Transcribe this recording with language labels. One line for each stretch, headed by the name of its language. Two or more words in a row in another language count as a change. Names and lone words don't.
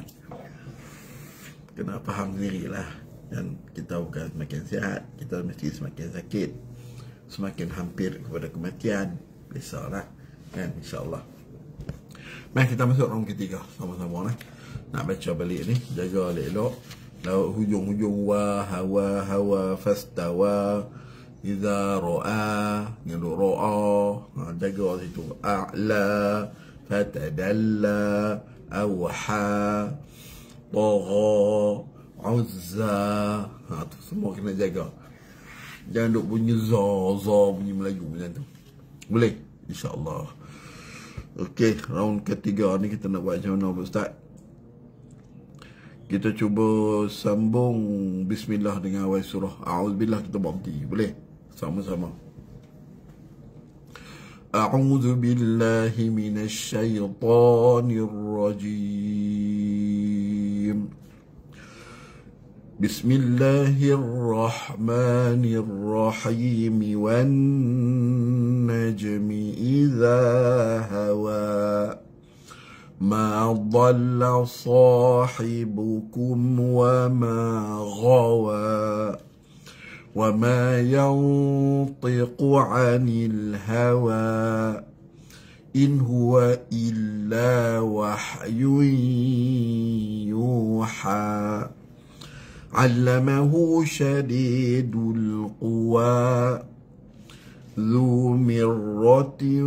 Malay: Kena faham sendiri lah, dan kita bukan semakin sihat, kita mesti semakin sakit, semakin hampir kepada kematian. Biasalah kan, insyaAllah. Mari kita masuk round ketiga sama-sama lah. Nak baca balik ni, jaga elok-elok. Laut hujung-hujung
Arabic: وهوى فاستوى إذا رأى,
Malay: dengan ro'a, jaga situ.
Arabic: أعلى فتدلى أوحى طغى العزى.
Malay: Tu semua kena jaga. Jangan duk bunyi za bunyi Melayu macam tu. Boleh? InsyaAllah. Okey, round ketiga ni kita nak buat macam mana Ustaz? Kita cuba sambung bismillah dengan awal surah. A'udzubillah, kita berhenti. Boleh? Sama-sama.
Arabic: أعوذ بالله من الشيطان الرجيم. Bismillahirrahmanirrahim. والنجم إذا هوى. ما ضل صاحبكم وما غوى. وما ينطق عن الهوى إن هو إلا وحي يوحى علمه شديد القوى ذو مرة